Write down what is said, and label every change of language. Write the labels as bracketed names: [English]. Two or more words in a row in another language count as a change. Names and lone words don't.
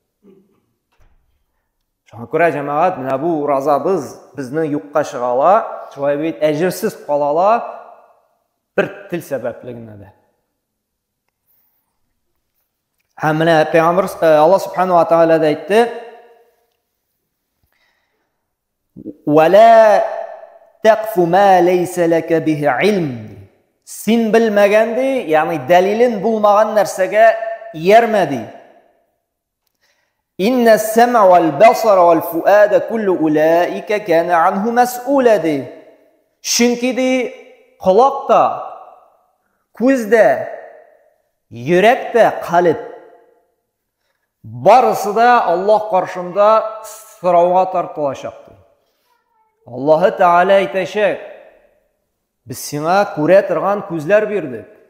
[Tatar] Шуңа күрә җәмәгать, менә бу уразабыз безнең юкка чыгала, шулай бит әҗерсез калала бер тел сәбәпле генә дә. Һәм менә Пәйгамбер Аллаһ [Arabic] سبحانه وتعالى [Tatar] да әйтте: [Arabic] "ولا تقف ما ليس لك به علم." [Tatar] Син белмәгән ди, ягъни дәлилен булмаган нәрсәгә иярмә ди. [Arabic] "إن السمع والبصر والفؤاد كل أولئك كان عنه مسؤولا." [Tatar] ди. Чөнки ди колак та, күз дә, йөрәк тә, калб барысы да Аллаһ каршында сорауга тартылачак ди. Аллаһы Тааля әйтәчәк: "Без сиңа күрә торган күзләр бирдек.